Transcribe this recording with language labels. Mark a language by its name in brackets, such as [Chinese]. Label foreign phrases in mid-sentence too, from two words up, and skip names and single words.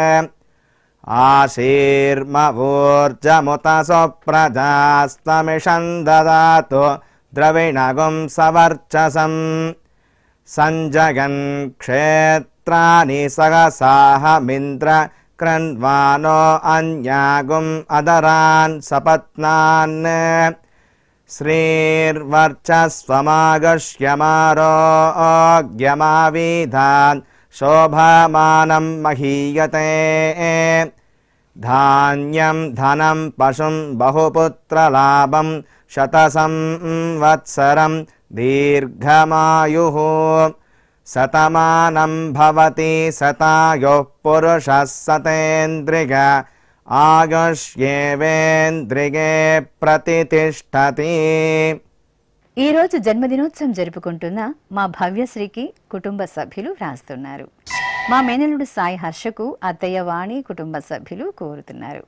[Sanskrit] ఆశీర్మవూర్జముత సుప్రజాస్తమిషం దదాతు ద్రవిణగుం సవర్చసం సంజగన్ క్షేత్రాని సహసాహమింద్ర क्रन्वानो अन्यागुम् अदरान् सपत्नान् श्रीर्वर्चस्वमागश्यमारोग्यमाविधान् शोभमानं महीयते धान्यं धनं पशुं बहुपुत्रलाभं शतसंवत्सरं दीर्घमायुः शतमानं भवति शतायुः पुरुषः शतेन्द्रिय ఆయుష్యేవేంద్రియే ప్రతితిష్టతి. [Telugu] ఈరోజు జన్మదినోత్సవం జరుపుకుంటున్న మా భవ్యశ్రీకి కుటుంబ సభ్యులు రాస్తున్నారు. మా మేనలుడు సాయి హర్షకు అత్తయ్య వాణి కుటుంబ సభ్యులు కోరుతున్నారు.